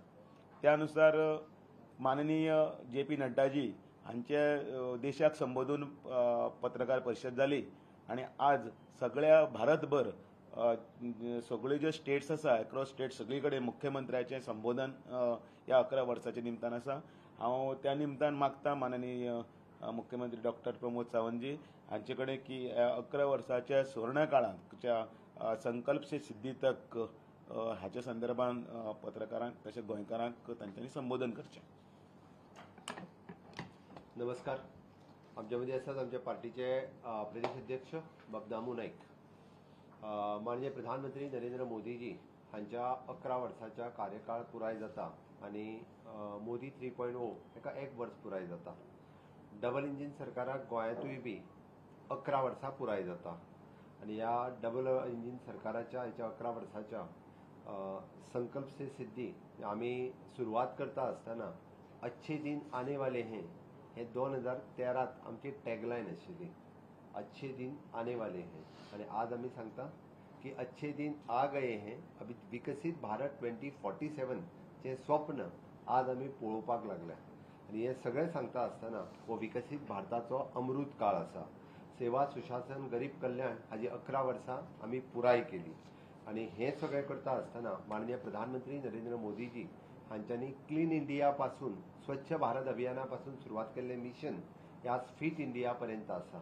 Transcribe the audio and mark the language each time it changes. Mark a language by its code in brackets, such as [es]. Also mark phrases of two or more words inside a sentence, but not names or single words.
[kok] त्या अनुसार माननीय JP नड्डाजी हांचे देशाक संबोधून पत्रकार परिशद जाली आनी आज सगळ्या भारतभर सगळ्यो ज्यो स्टेट्स आसा [en] across state [kok] सगळी कडेन मुख्यमंत्र्याचें संबोधन ह्या 11 वर्साच्या निमतान आसा. हांव त्या निमतान मागता माननीय मुख्यमंत्री डॉक्टर प्रमोद सावंतजी हांचे कडेन की 11 वर्साच्या सुवर्ण काळाच्या [hi] संकल्प से सिद्धी तक [kok] हाच्या संदर्भान पत्रकारांक तशेंच गोंयकारांक तांच्यांनी संबोधन करचें. नमस्कार. आमच्या मध्ये आसात आमच्या पार्टीचे प्रदेश अध्यक्ष बगदामू नाईक. माननीय प्रधानमंत्री नरेंद्र मोदीजी हांच्या 11 वर्साच्या कार्यकाळ पुराय जाता आनी मोदी 3.0 हेका 1 वर्स पुराय जाता. [en] double engine [kok] सरकाराक गोंयांतूय बी 11 वर्सां पुराय जाता आनी ह्या [en] double engine [kok] सरकाराच्या हेच्या 11 वर्साच्या [hi] संकल्प से सिद्धी [kok] आमी सुरवात करता आसतना [hi] अच्छे दिन आने वाले हैं [kok] हे 2013 आमची टॅगलायन आशिल्ली. [hi] अच्छे दिन आने वाले हैं [kok] आणि आज आम्ही सांगता की [hi] अच्छे दिन आ गए हैं. [kok] अभी विकसित भारत 2047 चे स्वप्न आज आम्ही पळोवपाक लागल्या आणि हे सगळे सांगता आसतना हो विकसित भारताचो अमृत काळ आसा. सेवा सुशासन गरीब कल्याण हाजी 11 वर्सां आम्ही पुराय केली आणि हे सगळे करता आसतना माननीय प्रधानमंत्री नरेंद्र मोदीजी हांच्यांनी क्लीन इंडिया पासून स्वच्छ भारत अभियानापासून सुरुवात केल्लें मिशन हे आज फिट इंडिया पर्यंत आसा.